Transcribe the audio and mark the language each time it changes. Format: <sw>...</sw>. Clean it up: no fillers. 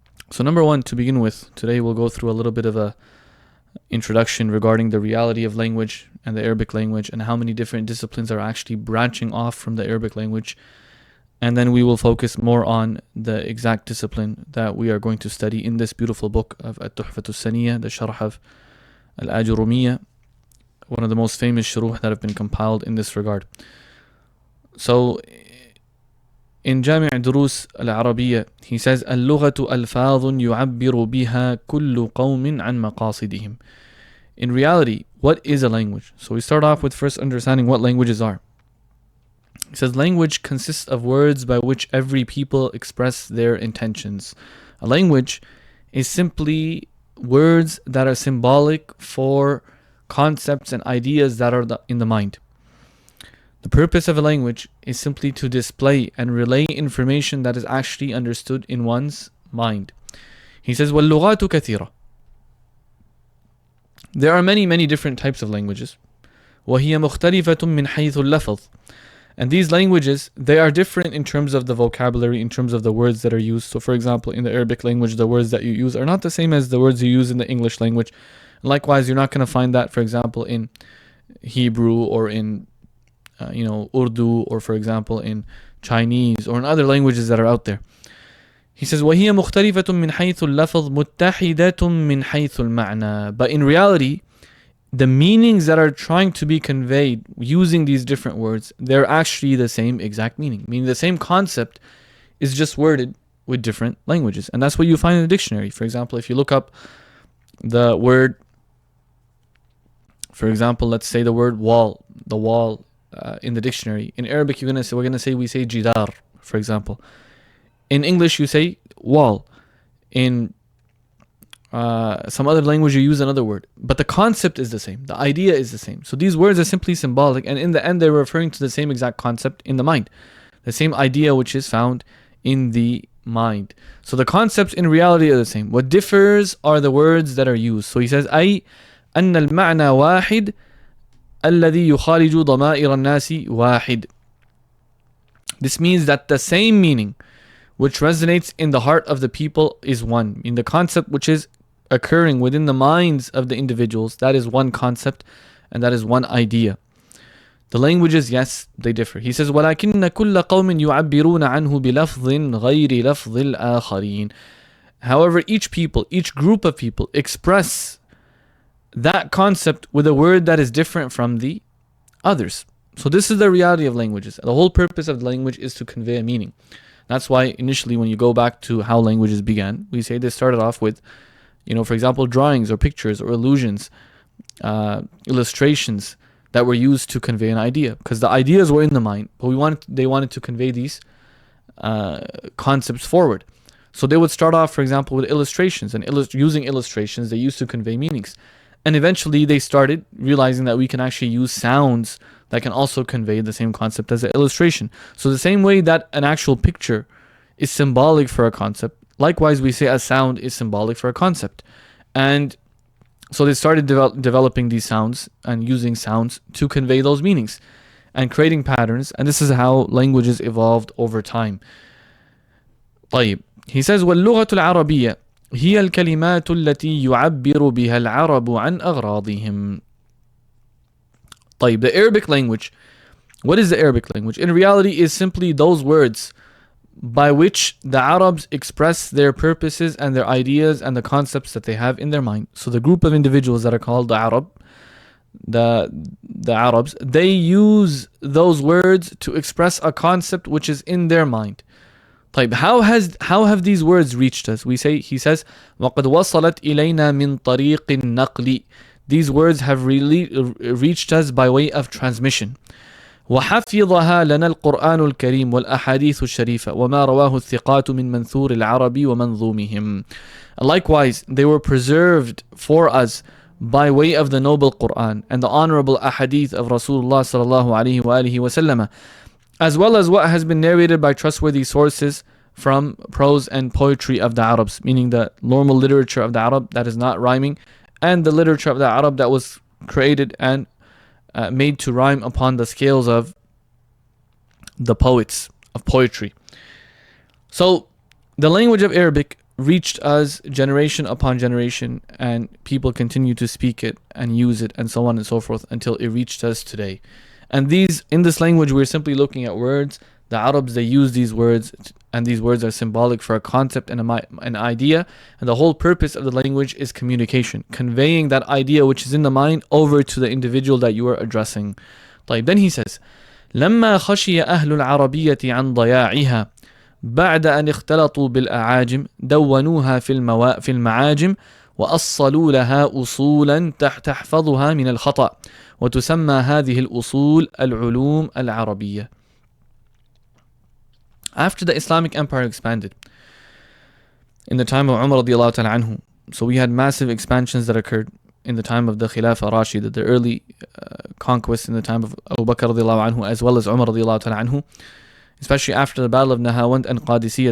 <en>So number one, to begin with, today we'll go through a little bit of a introduction regarding the reality of language and the Arabic language and how many different disciplines are actually branching off from the Arabic language. And then we will focus more on the exact discipline that we are going to study in this beautiful book of Al-Tuhfah Al-Saniyyah, the Sharh of Al-Ajrumiyyah, one of the most famous shuruh that have been compiled in this regard. So in Jami' Durus Al-Arabiyyah, he says,</en> <ar>اللغة ألفاظ يعبر بها كل قوم عن مقاصدهم.</ar> <en>In reality, what is a language? So we start off with first understanding what languages are. He says, language consists of words by which every people express their intentions. A language is simply words that are symbolic for concepts and ideas that are in the mind. The purpose of a language is simply to display and relay information that is actually understood in one's mind. He says,</en> <ar>وَاللُّغَاتُ كَثِيرًا.</ar> <en>There are many different types of languages.</en> <ar>وَهِيَ مُخْتَلِفَةٌ مِنْ حَيْثُ اللَّفْظِ.</ar> <en>And these languages, they are different in terms of the vocabulary, in terms of the words that are used. So for example, in the Arabic language, the words that you use are not the same as the words you use in the English language. Likewise, you're not going to find that, for example, in Hebrew or in Urdu, or for example in Chinese or in other languages that are out there. He says,</en> <ar>وَهِيَ مُخْتَلِفَةٌ مِنْ حَيْثُ اللَّفْظِ مُتَّحِدَةٌ مِنْ حَيْثُ الْمَعْنَى.</ar> <en>But in reality, the meanings that are trying to be conveyed using these different words, they're actually the same exact meaning. Meaning the same concept is just worded with different languages. And that's what you find in the dictionary. For example, if you look up the word, for example, let's say the word wall, the wall in the dictionary. In Arabic, we say jidar, for example. In English, you say wall. In some other language, you use another word. But the concept is the same. The idea is the same. So these words are simply symbolic, and in the end, they're referring to the same exact concept in the mind. The same idea which is found in the mind. So the concepts in reality are the same. What differs are the words that are used. So he says,</en> <ar>أي أن المعنى واحد الذي يخالج ضمائر الناس واحد.</ar> <en>This means that the same meaning which resonates in the heart of the people is one. In the concept which is occurring within the minds of the individuals, that is one concept and that is one idea. The languages, yes, they differ. He says,</en> <ar>وَلَكِنَّ كُلَّ قَوْمٍ يُعَبِّرُونَ عَنْهُ بِلَفْظٍ غَيْرِ لَفْظِ الْآخَرِينَ.</ar> <en>However, each people, each group of people express that concept with a word that is different from the others. So this is the reality of languages. The whole purpose of the language is to convey a meaning. That's why initially when you go back to how languages began, we say they started off with, for example, drawings or pictures or illusions, illustrations that were used to convey an idea. Because the ideas were in the mind, but they wanted to convey these concepts forward. So they would start off, for example, with illustrations, and using illustrations, they used to convey meanings. And eventually they started realizing that we can actually use sounds that can also convey the same concept as an illustration. So the same way that an actual picture is symbolic for a concept, likewise we say a sound is symbolic for a concept. And so they started developing these sounds and using sounds to convey those meanings and creating patterns. And this is how languages evolved over time.</en> <ar>طيب.</ar> <en>He says</en> <ar>واللغة العربية هي الكلمات التي يعبر بها العرب عن أغراضهم. طيب,</ar> <en>the Arabic language. What is the Arabic language? In reality, is simply those words by which the Arabs express their purposes and their ideas and the concepts that they have in their mind. So the group of individuals that are called the Arab, the Arabs, they use those words to express a concept which is in their mind.</en> <ar>طيب,</ar> <en>how have these words reached us? He says</en> <ar>وَقَدْ وَصَلَتْ إِلَيْنَا مِنْ طَرِيقٍ النَّقْلِ.</ar> <en>These words have really reached us by way of transmission.</en> <ar>وحفظها لنا القرآن الكريم والأحاديث الشريفة وما رواه الثقات من منثور العرب ومنظومهم.</ar> <en>Likewise, they were preserved for us by way of the noble Quran and the honorable ahadith of Rasulullah sallallahu alaihi wasallam, as well as what has been narrated by trustworthy sources from prose and poetry of the Arabs, meaning the normal literature of the Arab that is not rhyming, and the literature of the Arab that was created and made to rhyme upon the scales of the poets of poetry. So the language of Arabic reached us generation upon generation, and people continue to speak it and use it and so on and so forth until it reached us today. And in this language, we're simply looking at words. The Arabs, they use these words, and these words are symbolic for a concept and an idea. And the whole purpose of the language is communication, conveying that idea which is in the mind over to the individual that you are addressing.</en> <ar>طيب,</ar> <en>then he says,</en> <ar>لما خشي أهل العربية عن ضياعها بعد أن اختلطوا بالأعاجم دونوها في المعاجم وأصلوا لها أصولا تحفظها من الخطأ وتسمى هذه الأصول العلوم العربية.</ar> <en>After the Islamic Empire expanded in the time of Omer radiallahu ta'ala anhu, so we had massive expansions that occurred in the time of the Khilafah Rashida, the early conquests in the time of Abu Bakr radiallahu anhu, as well as Umar radiallahu ta'ala anhu, especially after the Battle of Nahawand and Qadisiyah.</en>